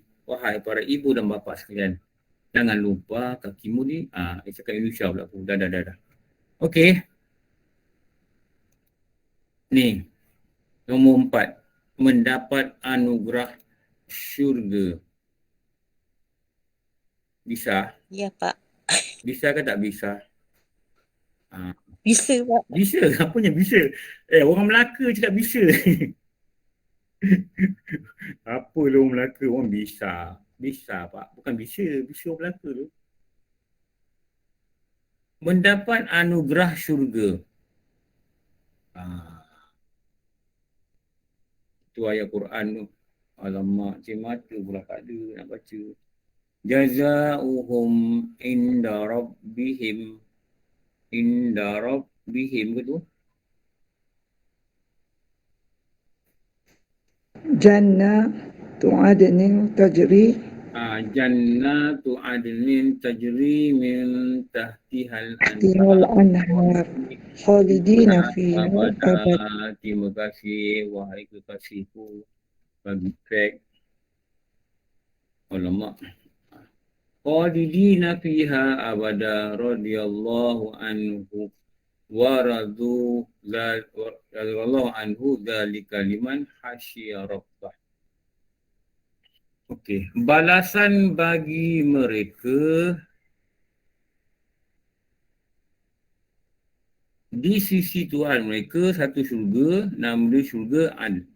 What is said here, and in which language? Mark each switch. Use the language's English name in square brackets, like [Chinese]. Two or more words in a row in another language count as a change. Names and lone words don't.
[Malay] Wahai para ibu dan bapa sekalian. Jangan lupa kakimu ni. Dia cakap Indonesia pula aku. Dah. Okey. Ni. Nombor 4. Mendapat anugerah syurga. Bisa? Ya, Pak. Bisa ke tak bisa? Bisa, Pak. Bisa? Apanya bisa? Orang Melaka cakap bisa. Apa lah orang Melaka? Orang bisa. Bisa, Pak. Bukan bisa. Bisa orang Melaka tu. Mendapat anugerah syurga. Itu ayat Quran tu. Alamak, cik mata pula tak ada nak baca. [Arabic] جزاؤهم عند ربهم. عند ربهم [Malay] ke tu? [Arabic] جنات عدن تجري جنات عدن تجري من تحتها الأنهار خالدين فيها أبد. [Malay] Terima kasih wahai kekasihku bagi track. Alamak. [Arabic] خالدين فيها أبدا رضي الله عنه ورضوا رضي الله عنه ذلك لمن خشي ربه. [Malay] Okey, balasan bagi mereka di sisi Tuhan mereka satu syurga, nama dia syurga Ad.